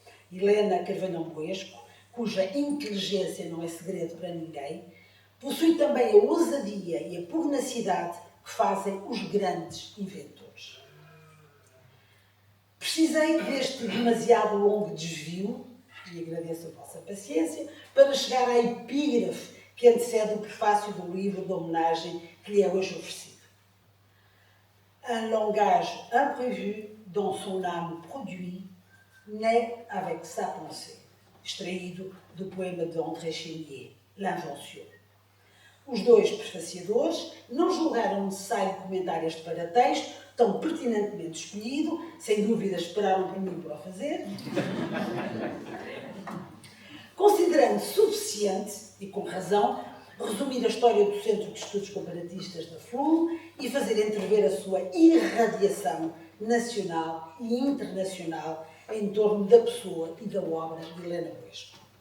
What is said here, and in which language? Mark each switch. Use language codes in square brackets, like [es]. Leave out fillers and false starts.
[pt] Helena Carvalhão Buesco, cuja inteligência não é segredo para ninguém, possui também a ousadia e a pugnacidade que fazem os grandes inventores. Precisei deste demasiado longo desvio, e agradeço a vossa paciência, para chegar à epígrafe que antecede o prefácio do livro de homenagem que lhe é hoje oferecido. [fr] Un langage imprévu dont son âme produit naît avec sa pensée, [pt] extraído do poema de [fr] André Chénier, L'Invention. [pt] Os dois prefaciadores não julgaram necessário comentar este paratexto, tão pertinentemente escolhido, sem dúvida esperaram por mim para o fazer, considerando suficiente, e com razão, resumir a história do Centro de Estudos Comparatistas da FLUM e fazer entrever a sua irradiação nacional e internacional em torno da pessoa e da obra de Helena Buesco.